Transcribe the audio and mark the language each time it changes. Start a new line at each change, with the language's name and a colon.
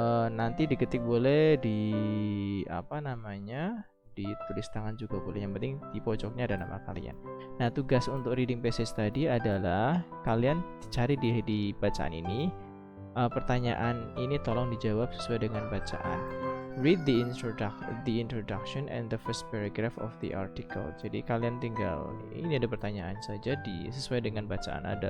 Indonesian: Nanti diketik boleh, ditulis tangan juga boleh, yang penting di pojoknya ada nama kalian. Nah, tugas untuk reading passage tadi adalah kalian cari di bacaan ini pertanyaan ini tolong dijawab sesuai dengan bacaan.
English: Read the introduction and the first paragraph of the article.
Indonesian: Jadi kalian tinggal, ini ada pertanyaan saja sesuai dengan bacaan.